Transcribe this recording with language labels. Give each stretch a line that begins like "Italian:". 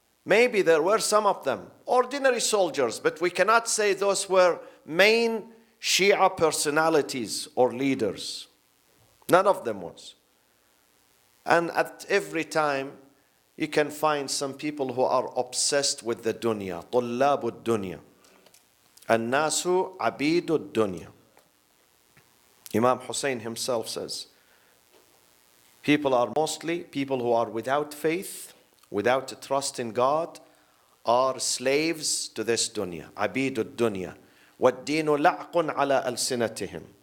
English: Maybe there were some of them, ordinary soldiers, but we cannot say those were main Shia personalities or leaders. None of them was. And at every time, you can find some people who are obsessed with the dunya.
Arabic: طُلَّابُ الدُّنْيَا النَّاسُ عَبِيدُ الدُّنْيا.
English: Imam Hussain himself says, people are mostly people who are without faith, without trust in God, are slaves to this dunya.
Arabic: عَبِيدُ الدُّنْيا وَالدِّينُ لَعْقٌ عَلَى أَلْسِنَتِهِمْ.